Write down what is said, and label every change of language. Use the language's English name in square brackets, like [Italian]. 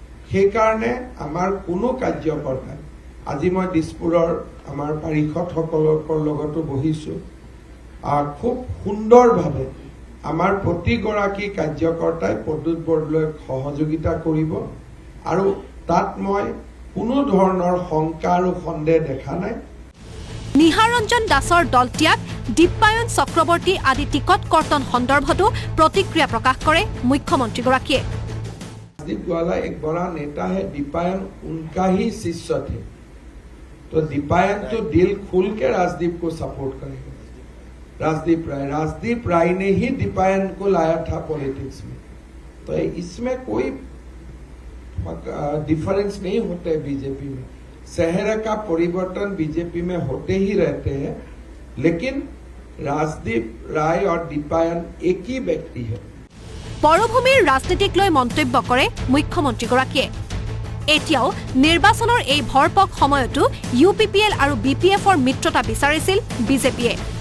[Assamese] সেইকাৰণে আমাৰ কোনো কাৰ্যকৰ্তাই, আজি মই দিছপুৰৰ আমাৰ পাৰিষদসকলৰ লগতো বহিছো, খুব সুন্দৰভাৱে আমাৰ প্ৰতিগৰাকী কাৰ্যকৰ্তাই প্ৰদ্যুৎ বৰদলৈক সহযোগিতা কৰিব আৰু তাত মই কোনো ধৰণৰ শংকা আৰু সন্দেহ দেখা নাই। নিহাৰ ৰঞ্জন দাসৰ দল ত্যাগ, দীপায়ন চক্ৰৱৰ্তী আদি টিকট কৰ্তন সন্দৰ্ভতো প্ৰতিক্ৰিয়া প্ৰকাশ কৰে মুখ্যমন্ত্ৰীগৰাকীয়ে। [Hindi] राजदीप ग्वाला एक बड़ा नेता है। दीपायन उनका ही शिष्य थे, तो दीपायन तो दिल खुल के राजदीप को सपोर्ट करेगा। राजदीप राय ने ही दीपायन को लाया था पॉलिटिक्स में, तो इसमें कोई डिफरेंस नहीं होते। बीजेपी में चेहरे का परिवर्तन बीजेपी में होते ही रहते हैं, लेकिन राजदीप राय और दीपायन एक ही व्यक्ति है। [Assamese] পৰভূমিৰ ৰাজনীতিক লৈ মন্তব্য কৰে মুখ্যমন্ত্ৰীগৰাকীয়ে। এতিয়াও নিৰ্বাচনৰ এই ভৰপক সময়তো UPPL আৰু BPFৰ মিত্ৰতা বিচাৰিছিল বিজেপিয়ে।